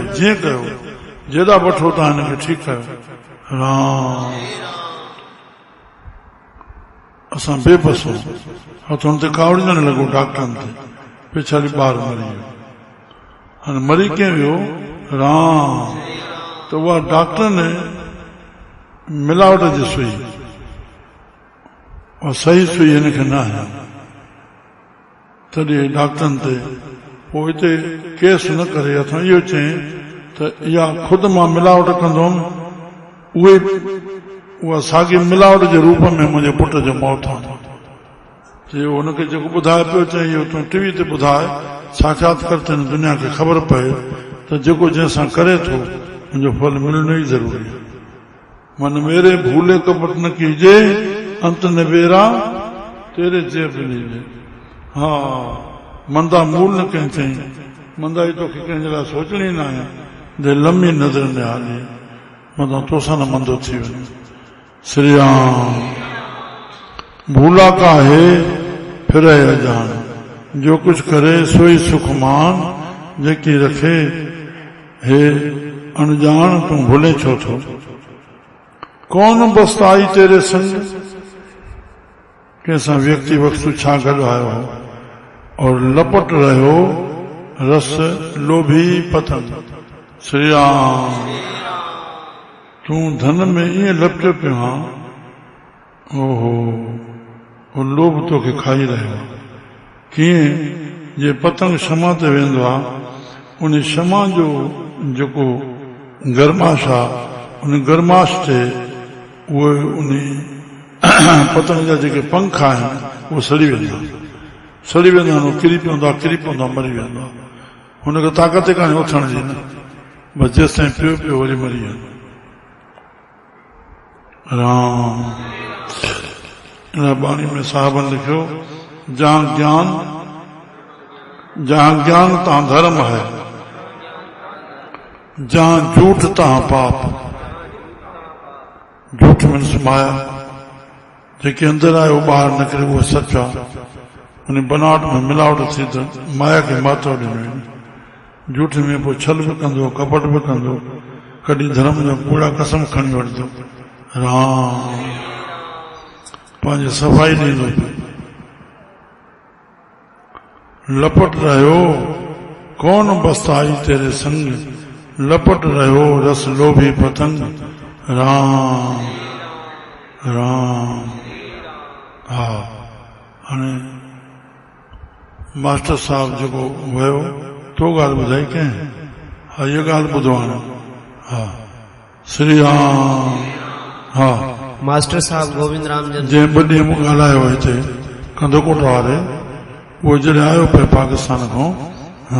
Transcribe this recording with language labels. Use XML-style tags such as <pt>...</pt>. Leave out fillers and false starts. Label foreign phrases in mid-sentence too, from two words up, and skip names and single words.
<sd>जीअं कयो, जेॾा वठो तव्हां हिनखे ठीकु कयो। राम। असां बेबस हो। हथुनि ते कावड़ींदड़ लॻो डॉक्टरनि ते। पिछाड़ी ॿार मरी वियो। हाणे मरी कीअं वियो? राम। त उहा डॉक्टर ने मिलावट जी सुई, और सही सुई हिनखे न हणी। तॾहिं डॉक्टरनि ते पोइ हिते केस न करे अथां इहो चई त इहा ख़ुदि मां मिलावट कंदुमि, उहा साॻी मिलावट जे रूप में मुंहिंजे पुट जो मौत आहे। चई हुनखे जेको ॿुधाए पियो, चई इहो तूं टीवी ते ॿुधाए, साक्षात कर त दुनिया खे ख़बर पए त जेको जंहिंसां करे थो मुंहिंजो फल मिलणो ई ज़रूरी आहे।</sd> <hi>मन मेरे भूले कपट न कीजे, अंत न बेरा तेरे जेब लीजे।</hi> <sd>हा, मंदा मूल न कंहिं चई, मंदाई तोखे कंहिंजे लाइ सोचणी न आहे। दे लंबी नज़र न हाली, मतां तोसां न मंदो थी वञे।</sd> <hi>श्री राम। भूला काहे फिर अजान, जो कुछ करे सोई सुख मान,</hi> <sd>जेकी रखे हे अनजान तूं भूले छो थो।</sd> <hi>कौन बस्त आई तेरे संग, कैसा</hi> <sd>व्यक्ति वस्तु छा गॾु आयो हो,</sd> <hi>और लपट रहियो रस लोभी पतंग। श्री राम।</hi> <sd>तूं धन में ईअं लपटियो पियो आहीं, ओहो, वो लोभ तोखे खाई रहियो आहे। कीअं जे पतंग शमा ते वेंदो आहे, उन शमा जो जेको गरमाश आहे, उन गरमाश ते उहे उन पतंग जा जेके पंख आहिनि उहे सड़ी वेंदा आहिनि। किरी पवंदा मरी वेंदा। हुनखे ताक़त कान्हे उथण जी न, बसि जेसिताईं पियो पियो वरी मरी वेंदो। राम। इन बाणी में साहबनि लिखियो,</sd> <hi>जहां ज्ञान तहां धर्म है, जहां झूठ तहां पाप।</hi> <sd>झूठ मीन्स माया, जेके अंदर आयो ॿाहिरि निकिरे उहो सच आहे। उन बनावट में मिलावट थी त माया खे महत्व ॾिनो। झूठ में पोइ छल बि कंदो, कपट बि कंदो, कॾहिं धर्म जो कूड़ा कसम खणी वठंदो, राम पंहिंजी सफ़ाई ॾींदो पियो।</sd> <hi>लपट रहियो कौन बस्ताई तेरे संग, लपट रहियो रस लोभी पतंग, राम राम।</hi> <sd>हा हाणे मास्टर साहब जेको वियो तो ॻाल्हि ॿुधाई कंहिं? हा इहा ॻाल्हि ॿुधो हाणे। हा श्री राम। हा मास्टर साहब गोविंद राम जन जंहिं ॿ ॾींहं मूं ॻाल्हायो आहे हिते कंदोकोट वारे, उहो जॾहिं आयो पियो पाकिस्तान खां, हा</sd>